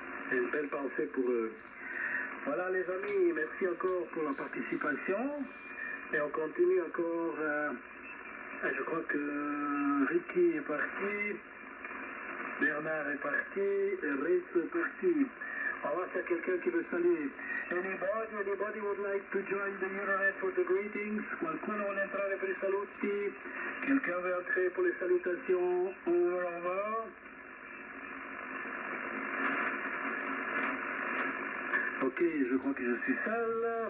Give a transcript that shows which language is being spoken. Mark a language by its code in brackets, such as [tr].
[fr] Une belle pensée pour eux. Voilà les amis, merci encore pour la participation. Et on continue encore. Je crois que Ricky est parti, Bernard est parti, et Ritz est parti. On va faire quelqu'un qui veut saluer. [en] Anybody would like to join the Euronet for the greetings? [it] Qualcuno vuole entrare per i saluti? [fr] Quelqu'un veut entrer pour les salutations? On va. Ok, je crois que je suis seul.